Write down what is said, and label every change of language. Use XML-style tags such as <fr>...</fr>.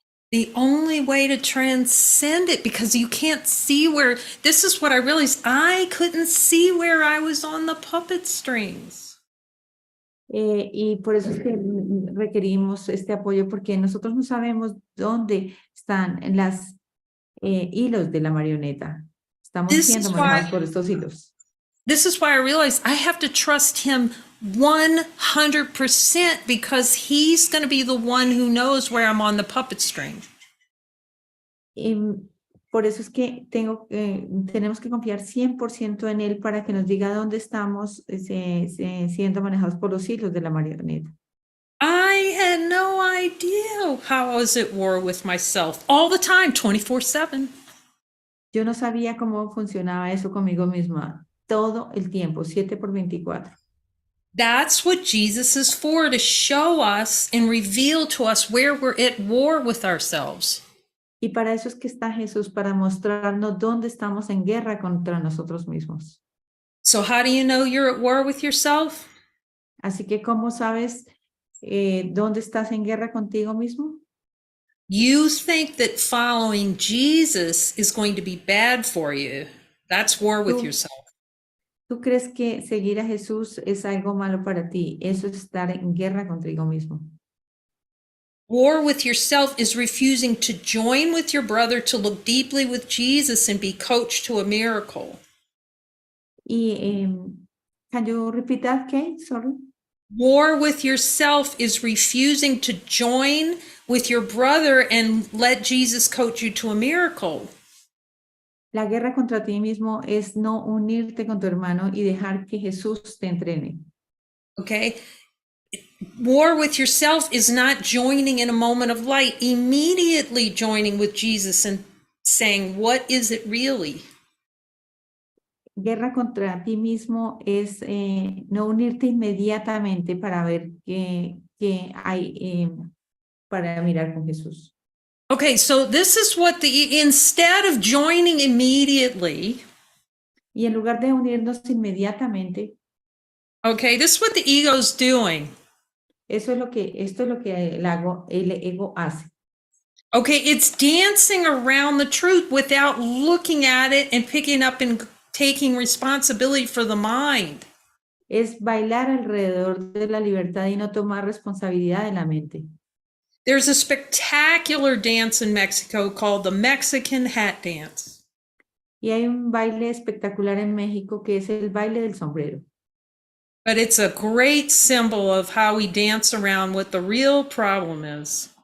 <en>The only way to transcend it, because you can't see where, this is what I realized, I couldn't see where I was on the puppet strings.</en> <es>Y por eso es que requerimos este apoyo, porque nosotros no sabemos dónde están las hilos de la marioneta. Estamos</es> <en>This</en> <es>siendo</es> <en>is</en> <es>manejados</es> <en>why</en> <es>por estos hilos.</es> <en>this is why I realized I have to trust him 100% because he's going to be the one who knows where I'm on the puppet string.</en> <es>Y por eso es que tenemos que confiar 100% en él para que nos diga dónde estamos siendo manejados por los hilos de la marioneta.</es> <en>I had no idea how I was at war with myself all the time, 24/7.</en> <es>Yo no sabía cómo funcionaba eso conmigo misma todo el tiempo, 7 por 24.</es> <en>That's what Jesus is for, to show us and reveal to us where we're at war with ourselves.</en> <es>Y para eso es que está Jesús, para mostrarnos dónde estamos en guerra contra nosotros mismos.</es> <en>So, how do you know you're at war with yourself?</en> <es>Así que, ¿cómo sabes dónde estás en guerra contigo mismo?</es> <en>You think that following Jesus is going to be bad for you. That's war with yourself.</en> <es>¿Tú crees que seguir a Jesús es algo malo para ti? Eso es estar en guerra contigo mismo.</es> <en>War with yourself is refusing to join with your brother to look deeply with Jesus and be coached to a miracle. Y, can you repeat that, Kate? Sorry. War with yourself is refusing to join with your brother and let Jesus coach you to a miracle.</en> <es>La guerra contra ti mismo es no unirte con tu hermano y dejar que Jesús te entrene.</es> <en>Okay? War with yourself is not joining in a moment of light, immediately joining with Jesus and saying, what is it really?</en> <es>Guerra contra ti mismo es no unirte inmediatamente para ver qué hay para mirar con Jesús.</es> <en>Okay, so this is what instead of joining immediately,</en> <es>Y en lugar de unirnos inmediatamente,</es> <en>okay, this is what the ego's doing.</en> <es>esto es lo que el ego hace.</es> <en>Okay, it's dancing around the truth without looking at it and picking up and taking responsibility for the mind.</en> <es>Es bailar alrededor de la libertad y no tomar responsabilidad de la mente.</es> <en>There's a spectacular dance in Mexico called the Mexican hat dance.</en> <es>Y hay un baile espectacular en México que es el baile del sombrero.</es> <en>But it's a great symbol of how we dance around what the real problem is.</en>